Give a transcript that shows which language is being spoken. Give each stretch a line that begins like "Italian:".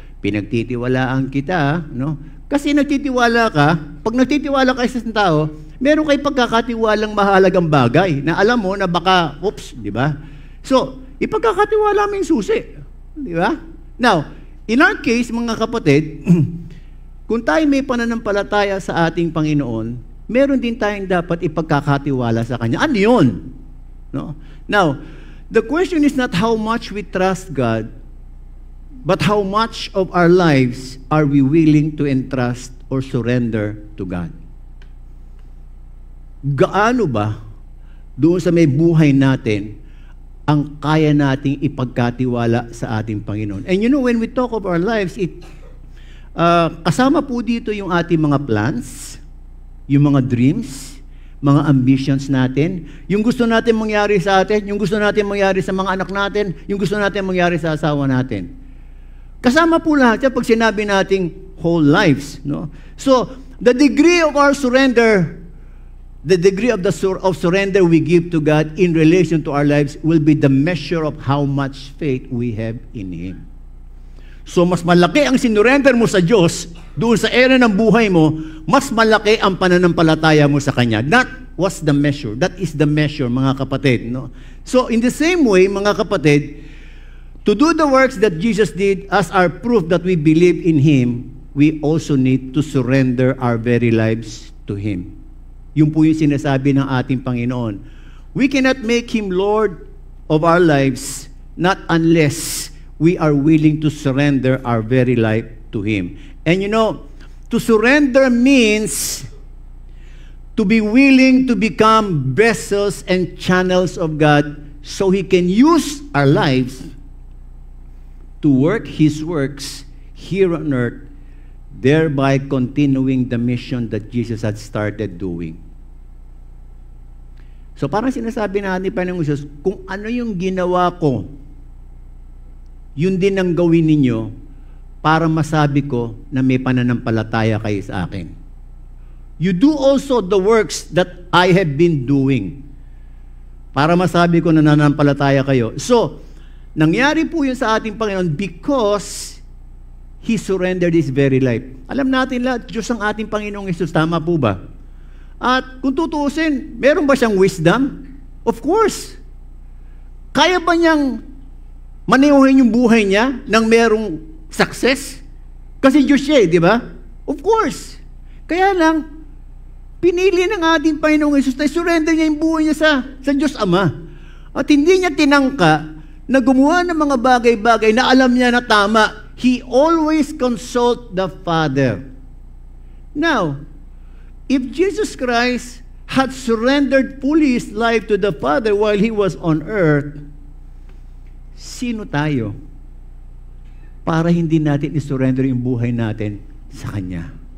Filipino: Pinagtitiwalaan kita, no? Kasi nagtitiwala ka, pag nagtitiwala ka sa isang tao, meron kay pagkakatiwalang mahalagang bagay na alam mo na baka, di ba? So, ipagkakatiwala mo yung susi, di ba?
English: Now, in our case,
Filipino: mga kapatid, kung tayo may pananampalataya sa ating Panginoon, meron din tayong dapat ipagkakatiwala sa Kanya. Ano yun? No?
English: Now, the question is not how much we trust God, but how much of our lives are we willing to entrust or surrender to God?
Filipino: Gaano ba doon sa may buhay natin ang kaya nating ipagkatiwala sa ating Panginoon?
English: And you know, when we talk of our lives,
Filipino: kasama po dito yung ating mga plans, yung mga dreams, mga ambitions natin, yung gusto natin mangyari sa atin, yung gusto natin mangyari sa mga anak natin, yung gusto natin mangyari sa asawa natin. Kasama po lahat yan pag sinabi nating whole lives. No?
English: So, the degree of our surrender, the degree of surrender we give to God in relation to our lives will be the measure of how much faith we have in Him.
Filipino: So, mas malaki ang sinurrender mo sa Diyos, doon sa area ng buhay mo, mas malaki ang pananampalataya mo sa Kanya.
English: That was the measure. That is the measure,
Filipino: mga kapatid.
English: No? So, in the same way,
Filipino: mga kapatid,
English: to do the works that Jesus did as our proof that we believe in Him, we also need to surrender our very lives to Him.
Filipino: Yun po yung sinasabi ng ating Panginoon.
English: We cannot make Him Lord of our lives not unless we are willing to surrender our very life to Him. And you know, to surrender means to be willing to become vessels and channels of God so He can use our lives to work His works here on earth, thereby continuing the mission that Jesus had started doing.
Filipino: So parang sinasabi natin pa ng Jesus, kung ano yung ginawa ko, yun din ang gawin ninyo para masabi ko na may pananampalataya kayo sa akin.
English: You do also the works that I have been doing
Filipino: para masabi ko na nananampalataya kayo. So, nangyari po yun sa ating Panginoon
English: because He surrendered His very life.
Filipino: Alam natin lahat, Diyos ang ating Panginoong Hesus, tama po ba? At kung tutuusin, meron ba siyang wisdom?
English: Of course.
Filipino: Kaya ba niyang maniuhin yung buhay niya nang merong success? Kasi Diyos siya, di ba?
English: Of course.
Filipino: Kaya lang, pinili ng ating Panginoong Hesus na surrender niya yung buhay niya sa Diyos Ama. At hindi niya tinangka na gumawa ng mga bagay-bagay na alam niya na tama.
English: He always consult the Father. Now, if Jesus Christ had surrendered fully His life to the Father while He was on earth,
Filipino: sino tayo para hindi natin isurrender yung buhay natin sa Kanya?